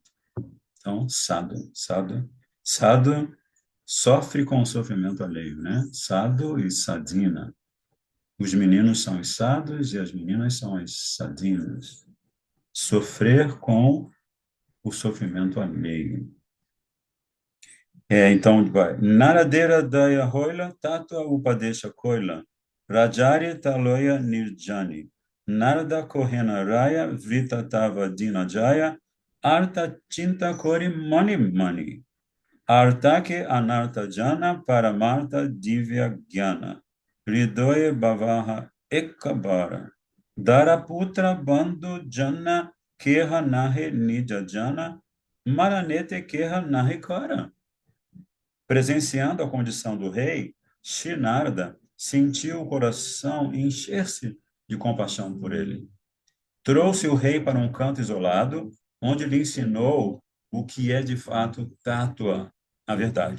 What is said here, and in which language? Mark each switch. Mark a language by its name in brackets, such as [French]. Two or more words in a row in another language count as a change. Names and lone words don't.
[Portuguese] Então, Sadhu sofre com o sofrimento alheio, né? Sadhu e Sadhina. Os meninos são os sadhus e as meninas são as sadinas. Sofrer com o sofrimento alheio. Então, vai. [Bangla] নারদের দয়া হইল, তত্ত্ব উপদেশ কইল, রাজারে তুলিয়া নির্জনে, নারদ কহেন রায়, বৃথা তব দিন যায়, অর্থ চিন্তা করি মনে মনে, অর্থকে অনর্থ জান, পরমার্থ দিব্য জ্ঞান, হৃদয়ে ভাবহ একবার, দারাপুত্র বন্ধুজন, কেহ নহে নিজ জন, মরণেতে কেহ নহে কার. [Portuguese] Presenciando a condição do rei, Shinarda sentiu o coração encher-se de compaixão por ele. Trouxe o rei para um canto isolado, onde lhe ensinou o que é de fato tátua, a verdade.